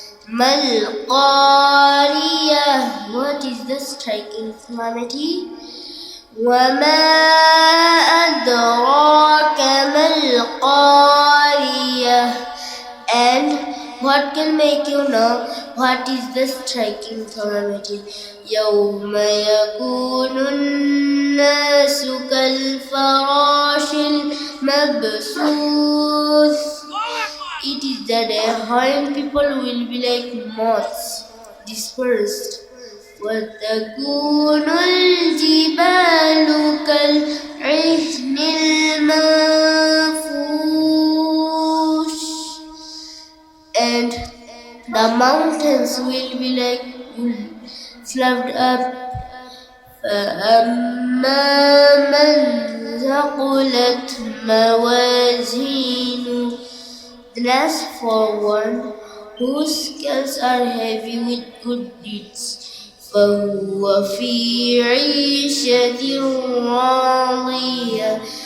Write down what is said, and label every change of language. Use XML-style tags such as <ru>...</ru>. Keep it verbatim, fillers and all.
<en>Mal Qariya, what is the striking plurality?</en> <ar>وما أدراك ما القارية.</ar> <en>And what can make you know what is the striking calamity?</en> <ar>يوم يكون الناس كالفراش المبثوث.</ar> <en>It is the day when people will be like moths dispersed.</en> <ar>وتكون الجبال كالعهن المنفوش.</ar> <en>And the mountains will be like wool fluffed up.</en> <ar>فأما من ثقلت موازينه,</ar> <en>then as for one whose scales are heavy with good deeds,</en> <ar>فهو في عيشة راضية.</ar>